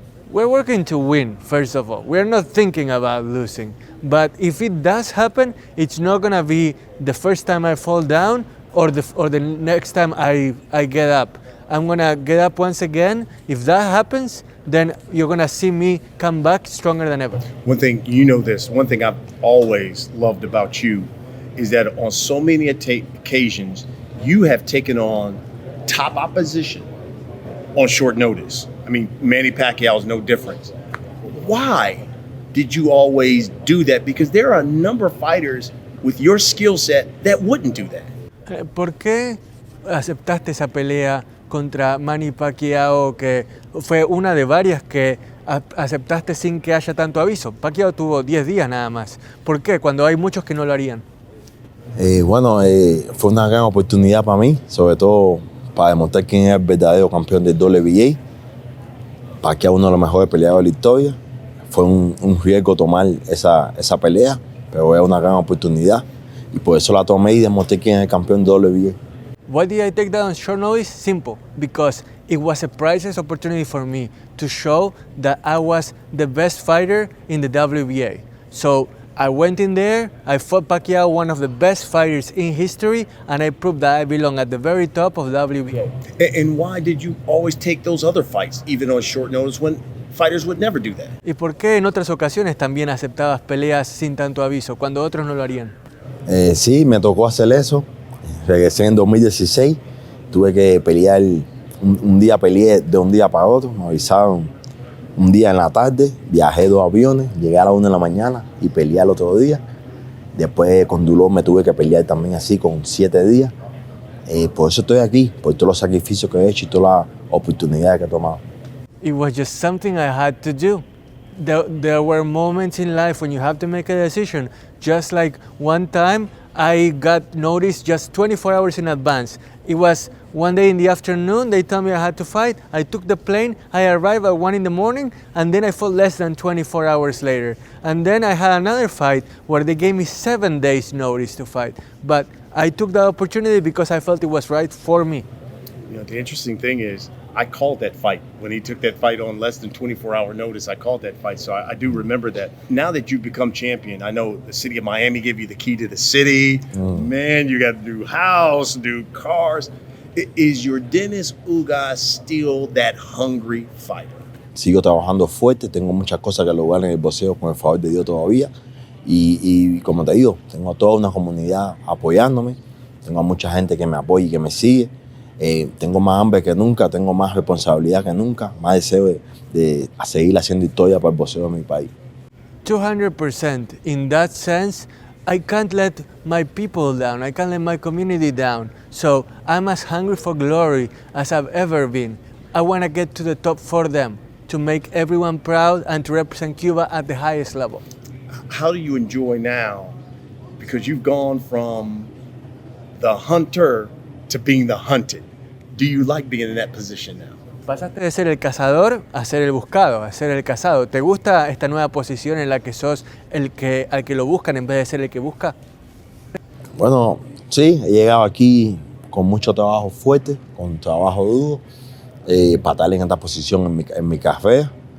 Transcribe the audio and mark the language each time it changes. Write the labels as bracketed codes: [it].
[en] We're working to win, first of all. We're not thinking about losing. But if it does happen, it's not going to be the first time I fall down or the next time I get up. I'm going to get up once again. If that happens, then you're going to see me come back stronger than ever. One thing, you know this, one thing I've always loved about you is that on so many occasions, you have taken on top opposition on short notice. I mean, Manny Pacquiao is no different. Why did you always do that? Because there are a number of fighters with your skill set that wouldn't do that. [es] ¿Por qué aceptaste esa pelea contra Manny Pacquiao, que fue una de varias que aceptaste sin que haya tanto aviso? Pacquiao tuvo 10 días nada más. ¿Por qué? Cuando hay muchos que no lo harían. Fue una gran oportunidad para mí, sobre todo para demostrar quién es el verdadero campeón del WBA. Pacquiao es uno de los mejores peleadores de la historia. Fue un riesgo tomar esa pelea, pero es una gran oportunidad. Y por eso la tomé y demostré quién es el campeón del WBA. [en] Why did I take that on short notice? Simple, because it was a priceless opportunity for me to show that I was the best fighter in the WBA. So I went in there, I fought Pacquiao, one of the best fighters in history, and I proved that I belong at the very top of WBA. And why did you always take those other fights, even on short notice, when fighters would never do that? [es] ¿Y por qué en otras ocasiones también aceptabas peleas sin tanto aviso, cuando otros no lo harían? Sí, me tocó hacer eso. Regresé en 2016. Tuve que pelear, un día peleé de un día para otro. Me avisaron un día en la tarde, viajé 2 aviones, llegué a las 1 de la mañana y peleé el otro día. Después con Dulón me tuve que pelear también así con 7 días. Por eso estoy aquí, por todos los sacrificios que he hecho y todas las oportunidades que he tomado. [en] It was just something I had to do. There were moments in life when you have to make a decision. Just like one time, I got notice just 24 hours in advance. It was one day in the afternoon, they told me I had to fight. I took the plane, I arrived at 1 in the morning, and then I fought less than 24 hours later. And then I had another fight where they gave me 7 days notice to fight. But I took that opportunity because I felt it was right for me. You know, the interesting thing is, I called that fight. When he took that fight on less than 24-hour notice, I called that fight. So I do remember that. Now that you've become champion, I know the city of Miami gave you the key to the city. Man, you got a new house, new cars. Is Yordenis Ugás still that hungry fighter? [es] Sigo trabajando fuerte, tengo muchas cosas que lograr en el boxeo con el favor de Dios todavía. Y como te digo, tengo toda una comunidad apoyándome. Tengo a mucha gente que me apoya y que me sigue. Tengo más hambre que nunca, tengo más responsabilidad que nunca, más deseo de seguir haciendo historia para el boxeo de mi país. 200%. [en] In that sense, I can't let my people down. I can't let my community down. So I'm as hungry for glory as I've ever been. I want to get to the top for them, to make everyone proud and to represent Cuba at the highest level. How do you enjoy now? Because you've gone from the hunter to being the hunted. Do you like being in that position now? [es] Pasaste de ser el cazador a ser el buscado, a ser el cazado. ¿Te gusta esta nueva posición en la que sos al que lo buscan en vez de ser el que busca? Bueno, sí, he llegado aquí con mucho trabajo fuerte, con trabajo duro, para estar en esta posición en mi carrera.